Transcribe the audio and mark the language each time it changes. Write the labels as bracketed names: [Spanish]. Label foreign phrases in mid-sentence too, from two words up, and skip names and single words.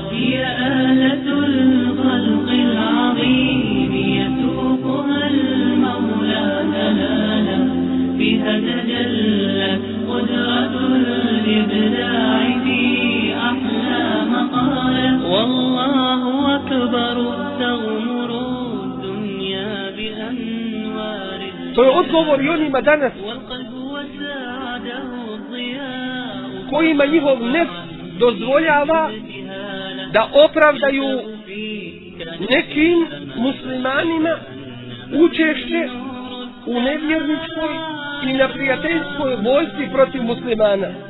[Arabic] هي آلة الخلق العظيم يسوقها المولى دلالا، بها تجلت قدرة الإبداع في أحلى مقالة. والله أكبر تغمر الدنيا بأنوار. [Bosnian] To je odgovor i onima danas kojima njihov nefs dozvoljava da opravdaju nekim muslimanima učešće u nevjerničkoj i na prijateljskoj vojsci protiv muslimana.